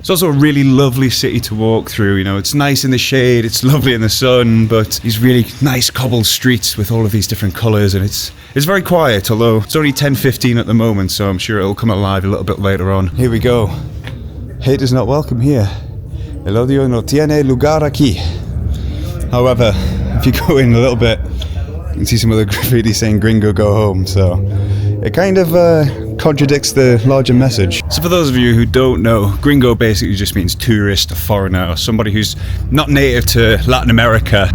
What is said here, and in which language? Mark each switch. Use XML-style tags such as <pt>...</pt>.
<en>It's also a really lovely city to walk through, you know, it's nice in the shade, it's lovely in the sun, but these really nice cobbled streets with all of these different colours, and it's very quiet, although it's only 10:15 at the moment, so I'm sure it'll come alive a little bit later on. Here we go. Hate is not welcome here.</en> <es>El odio no tiene lugar aquí.</es> <en>However, if you go in a little bit, you can see some of the graffiti saying "Gringo, go home." So it kind of contradicts the larger message. So for those of you who don't know, gringo basically just means tourist, a foreigner, or somebody who's not native to Latin America.</en>